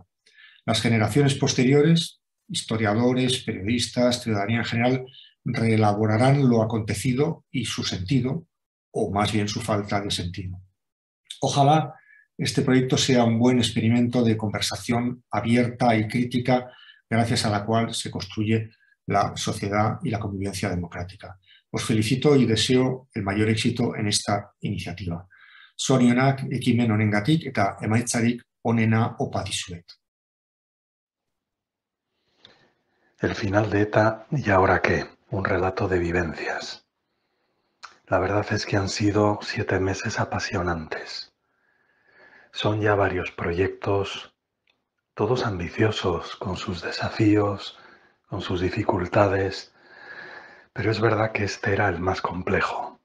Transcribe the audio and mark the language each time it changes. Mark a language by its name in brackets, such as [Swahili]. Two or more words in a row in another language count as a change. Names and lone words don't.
[Spanish] Las generaciones posteriores, historiadores, periodistas, ciudadanía en general, reelaborarán lo acontecido y su sentido, o más bien su falta de sentido. Ojalá este proyecto sea un buen experimento de conversación abierta y crítica, gracias a la cual se construye la sociedad y la convivencia democrática. Os felicito y deseo el mayor éxito en esta iniciativa. [Basque] Zorionak ekimen honengatik eta emaitzarik onena opa dizuet. [Spanish] El final de ETA y ahora qué, un relato de vivencias. La verdad es que han sido 7 meses apasionantes. Son ya varios proyectos, todos ambiciosos, con sus desafíos, con sus dificultades, pero es verdad que este era el más complejo.